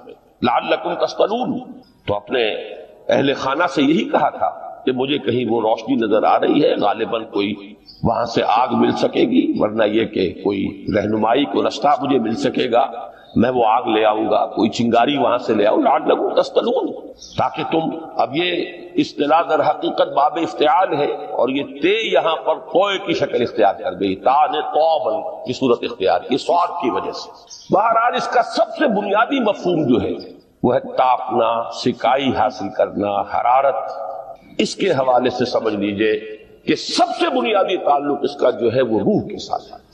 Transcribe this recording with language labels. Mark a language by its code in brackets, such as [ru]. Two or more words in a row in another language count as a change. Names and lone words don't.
[ar] لعلکم تفتلون، [ur] تو اپنے اہل خانہ سے یہی کہا تھا کہ مجھے کہیں وہ روشنی نظر آ رہی ہے، غالباً کوئی وہاں سے آگ مل سکے گی، ورنہ یہ کہ کوئی رہنمائی کو رستہ مجھے مل سکے گا، میں وہ آگ لے آؤں گا، کوئی چنگاری وہاں سے لے آؤں، [ar] لعلکم تفتلون، [ur] تاکہ تم، اب یہ اصطلاح در حقیقت باب افتعال ہے، اور یہ تے یہاں پر توئے کی شکل اختیار کر گئی، تا نے توبل کی صورت اختیار کی سواد کی وجہ سے۔ بہرحال اس کا سب سے بنیادی مفہوم جو ہے وہ ہے تاپنا، سکائی حاصل کرنا، حرارت۔ اس کے حوالے سے سمجھ لیجئے کہ سب سے بنیادی تعلق اس کا جو ہے وہ روح کے ساتھ ہے۔